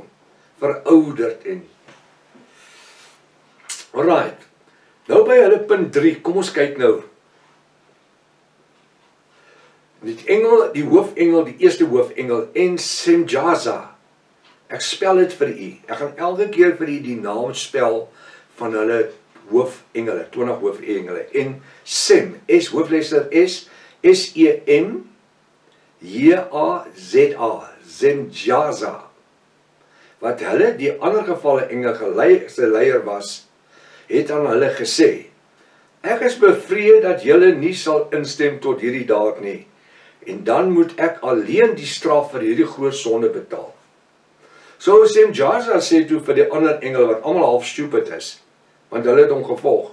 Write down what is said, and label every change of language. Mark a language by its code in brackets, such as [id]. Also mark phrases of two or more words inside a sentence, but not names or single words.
[af] Verouderd en. Alright. Nou by hulle punt 3, kom ons kyk nou. Die hoofengel, die eerste hoofengel, en Semjaza. Ek spel dit vir u. Ek gaan elke keer vir u die naam spel van hulle hoofengele, 20 hoofengele. En Sem, S, hoofletter S, S-E-M, J-A-Z-A, Semjaza. Wat hulle, die ander gevalle engel se leier was, het aan hulle gesê, ek is bevreed dat julle nie sal instem tot hierdie daad nie, en dan moet ek alleen die straf vir hierdie groot sonde betaal. So Semjaza sê toe vir die ander engel, wat allemaal half stupid is, want hulle het hom gevolg.